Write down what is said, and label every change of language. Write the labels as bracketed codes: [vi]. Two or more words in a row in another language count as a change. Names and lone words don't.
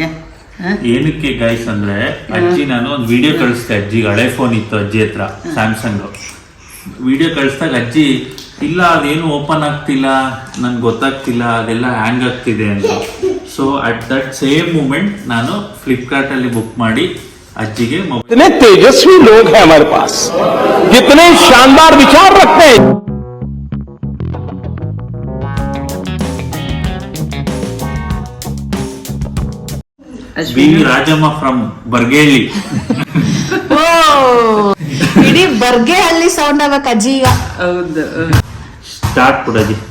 [kn] ಏನಕ್ಕೆ ಗೈಸ್ ಅಂದ್ರೆ, ಅಜ್ಜಿ ನಾನು ಒಂದು ವಿಡಿಯೋ ಕಳಿಸ್ದೆ ಅಜ್ಜಿಗೆ. ಹಳೆ ಫೋನ್ ಇತ್ತು ಅಜ್ಜಿ ಹತ್ರ, ಸ್ಯಾಮ್ಸಂಗ್. ವಿಡಿಯೋ ಕಳಿಸ್ದಾಗ ಅಜ್ಜಿ ಇಲ್ಲ ಅದೇನು ಓಪನ್ ಆಗ್ತಿಲ್ಲ, ನನ್ಗೆ ಗೊತ್ತಾಗ್ತಿಲ್ಲ, ಅದೆಲ್ಲ ಹ್ಯಾಂಗ್ ಆಗ್ತಿದೆ ಅಂತ. [en] so at that same moment [kn] ನಾನು ಫ್ಲಿಪ್ಕಾರ್ಟ್ ಅಲ್ಲಿ ಬುಕ್ ಮಾಡಿ ಅಜ್ಜಿಗೆ [hi] कितने तेजस्वी लोग हैं हमारे पास, कितने शानदार विचार रखते हैं. [en] V Rajamma from Bargeli. [kn] ಓ, ಇಡೀ ಬರ್ಗೆ ಹಳ್ಳಿ ಸೌಂಡ್ ಆಗ್ಬೇಕು ಅಜ್ಜಿ ಈಗ. ಹೌದು. ಸ್ಟಾರ್ಟ್ ಕೊಡೋದಿ.